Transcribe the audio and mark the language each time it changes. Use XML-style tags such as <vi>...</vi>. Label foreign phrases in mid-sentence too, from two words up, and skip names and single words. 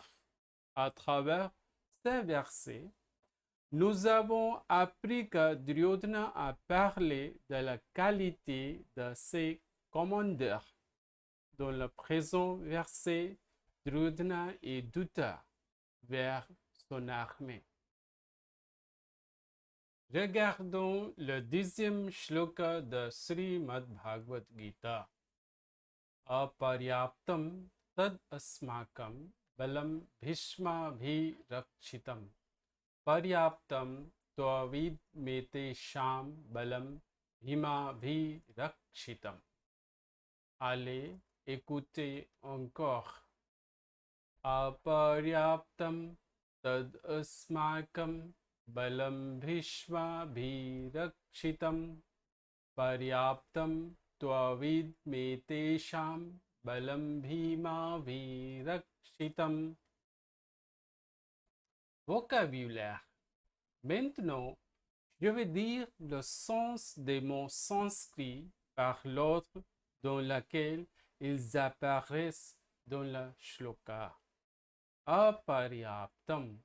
<fr>À travers ces versets, nous avons appris que Duryodhana a parlé de la qualité de ses commandeurs. Dans le présent verset, Duryodhana est douteur vers son armée. Regardons le 10e shloka de Srimad Bhagavad Gita.</fr> <sa>Aparyaptam tad asmakam balam bhishmabhirakshitam paryaptam tvavid metesham balam bhimabhirakshitam.</sa> <fr>Allez, écoutez encore.</fr> <sa>Aparyaptam tad asmakam balam bhishmabhirakshitam paryaptam tvavid metesham balam bhimabhirakshitam.</sa> <fr>Vocabulaire. Maintenant, je vais dire le sens des mots sanscrits par l'ordre dans lequel ils apparaissent dans le shloka. Aparyaptam.</fr>